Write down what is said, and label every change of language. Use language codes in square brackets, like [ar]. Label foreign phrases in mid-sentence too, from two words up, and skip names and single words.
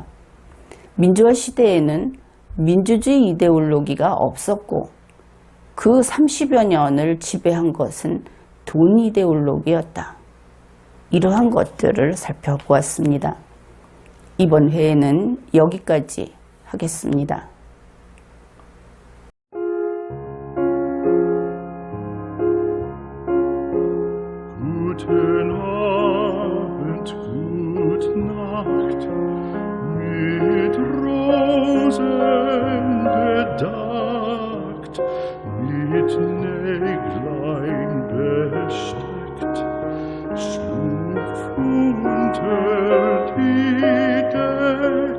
[ko] 민주화 시대에는 민주주의 이데올로기가 없었고 그 30여 년을 지배한 것은 돈 이데올로기였다. 이러한 것들을 살펴보았습니다. 이번 회에는 여기까지 하겠습니다. [de] Guten Abend, gute Nacht, mit Rosen bedeckt, mit Näglein besteckt, schlupf unter die Deck.